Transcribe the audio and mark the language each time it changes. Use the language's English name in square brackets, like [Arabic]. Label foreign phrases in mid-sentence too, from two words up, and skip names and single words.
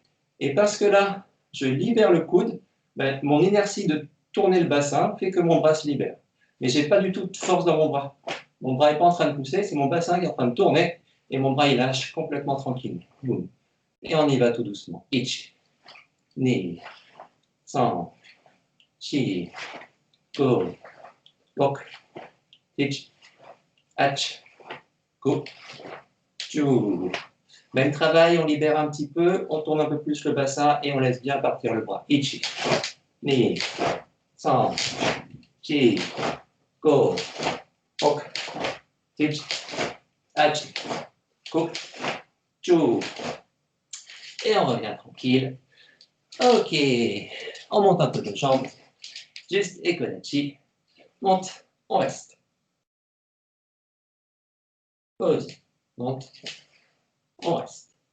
[French] Et parce que là, je libère le coude, ben, mon inertie de tourner le bassin fait que mon bras se libère. Mais je n'ai pas du tout de force dans mon bras. Mon bras n'est pas en train de pousser, c'est mon bassin qui est en train de tourner et mon bras il lâche complètement tranquille. Boum. Et on y va tout doucement. [Japanese] Ichi, に さん し ご ろく いち はち ご じゅう. [French] Même travail, on libère un petit peu, on tourne un peu plus le bassin et on laisse bien partir le bras. [Japanese] Ichi, に さん し ご ろく しち はち ご じゅう. [French] Et on revient tranquille. Ok, on monte un peu de jambes. Juste Ekodachi. Monte, on reste. Pause, monte, on reste.